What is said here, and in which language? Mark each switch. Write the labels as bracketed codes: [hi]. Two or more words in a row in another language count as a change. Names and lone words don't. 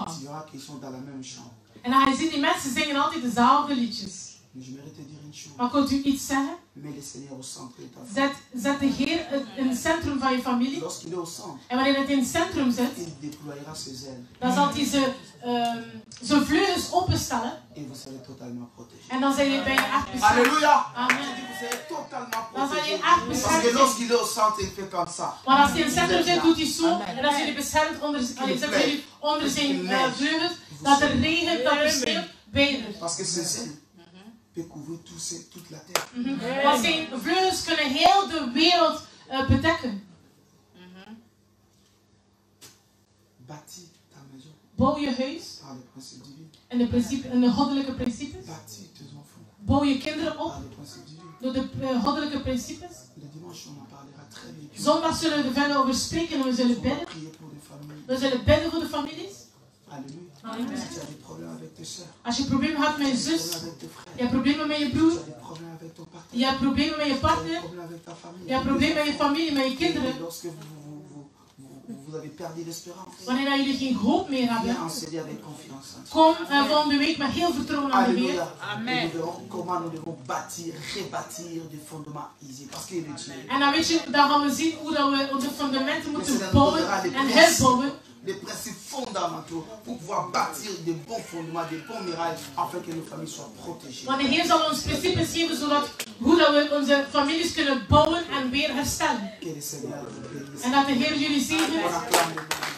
[fr] Tu verras qu'ils sont dans la même chambre. [nl] En dan ga je zien, die mensen zingen altijd dezelfde liedjes. [fr] Mais j'aimerais te dire une chose. [nl] Maar ik wil u iets zeggen. [fr] Mets le Seigneur au centre de ta vie. [nl] Zet de Heer in het centrum van je familie. [fr] Lorsqu'il est au centre, [nl] En wanneer het in het centrum zit, [fr] il déploiera ses ailes [nl] dan zal hij zijn vleugels openstellen. [fr] et vous serez totalement protégés. [nl] En dan zijn je bijna echt beschermd. [fr] Alléluia! Amen. Vous serez totalement [nl] Dan zal je [fr] protégés. [nl] echt [fr] Parce que [nl] beschermd zijn. [fr] lorsqu'il est au centre, il fait comme ça. [nl] Maar als hij in het centrum zit, doet hij zo. En dan zijn jullie beschermd onder, zetten jullie onder zijn vleugels. Dat er regent, dat er sneeuw, beide. [fr] Parce que ses ailes peuvent couvrir toute la terre. [nl] Want zijn vleugels kunnen heel de wereld bedekken. [fr] Bâtis ta maison [nl] Bouw je huis [fr] par le principe divin. [nl] en de goddelijke principes. [fr] Bâtis tes enfants [nl] Bouw je kinderen op [fr] par le principe divin. [nl] door de goddelijke principes. [fr] Le dimanche, on en parlera très bien. [nl] Zondag zullen we er verder over spreken en we zullen [fr] On va [nl] bidden. [fr] prier pour les familles. [nl] We zullen bidden voor de families. [fr] Alléluia. Amen. Si tu as des problèmes avec tes soeurs, [nl] Als je problemen hebt met je [fr] des [nl] zus, [fr] problèmes avec tes frères, [nl] je hebt problemen met je [fr] tu [nl] broer, [fr] as des problèmes avec ton [nl] je [fr] partenaire, [nl] hebt problemen met je [fr] tu as des [nl] partner, [fr] problèmes avec ta famille, [nl] je hebt problemen met je familie, met je [fr] Et [nl] kinderen. [fr] lorsque vous avez perdu l'espérance, [nl] Wanneer jullie geen hoop meer hebben, [fr] viens en Seigneur avec confiance. [nl] kom volgende week met heel vertrouwen aan de Heer. [fr] Alléluia. Et nous verrons comment nous devons bâtir, rebâtir des fondements easy. Parce qu'il est Dieu. [nl] En dan weet je, dan gaan we zien hoe dat we onze fundamenten [fr] Le [nl] moeten [fr] Seigneur nous [nl] bouwen [fr] donnera les [nl] en [fr] principes, [nl] herbouwen. [fr] les principes fondamentaux pour pouvoir bâtir des bons fondements, des bons miracles, afin que nos familles soient protégées. [nl] Want de Heer zal ons principes geven zodat hoe dat we onze families kunnen bouwen en weer herstellen. [fr] Que le Seigneur nous bénisse. [nl] En dat de Heer jullie [fr] On [nl] zegent. [fr] acclame le